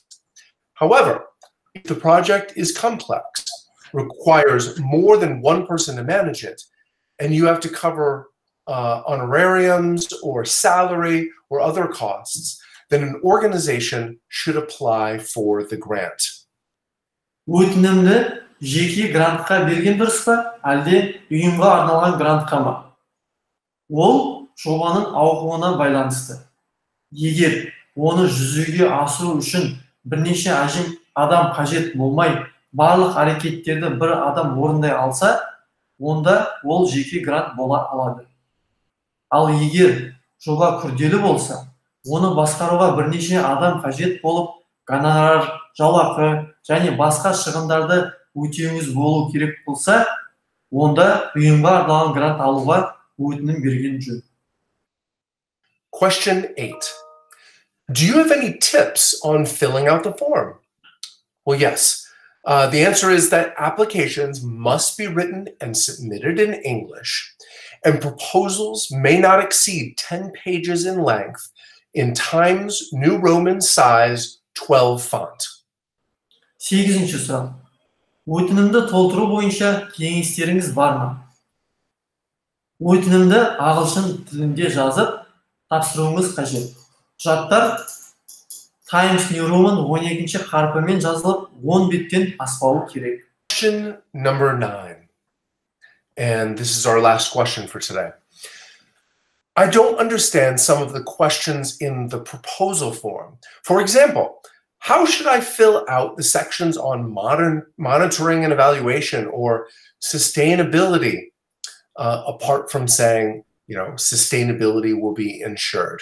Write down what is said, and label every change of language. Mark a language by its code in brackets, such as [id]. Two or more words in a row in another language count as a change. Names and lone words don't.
[en] However, if the project is complex, requires more than one person to manage it, and you have to cover honorariums or salary or other costs, then an organization should apply for the grant. [kk] Өтінімді жеке грантқа берген дұрыс па, әлде ұйымға арналған грантқа ма? Ол жобаның ауқымына байланысты. Егер оны жүзеге асыру үшін бірнеше адам қажет болмай, барлық әрекеттерді бір адам орындай алса, онда ол жеке грант бола алады. Ал егер жоба күрделі болса, оны басқаруға бірнеше адам қажет болып, гонорар, жалақы және басқа шығындарды өтеуіңіз болу керек болса, онда ұйымға арналған грант алуға өтінім берген жөн. [en] Question 8. Do you have any tips on filling out the form? Well, yes. The answer is that applications must be written and submitted in English, and proposals may not exceed 10 pages in length in Times New Roman size 12 font. [kk] 8-ші сұрақ. Өтінімді толтыру бойынша кеңестеріңіз бар ма? Өтінімді ағылшын тілінде жазып, тапсыруыңыз қажет. Құжаттар Times New Roman 12-ші қарпымен жазылып, 10 беттен аспауы керек. [en] Question number 9. And this is our last question for today. I don't understand some of the questions in the proposal form. For example, how should I fill out the sections on monitoring and evaluation or sustainability, apart from saying, sustainability will be ensured?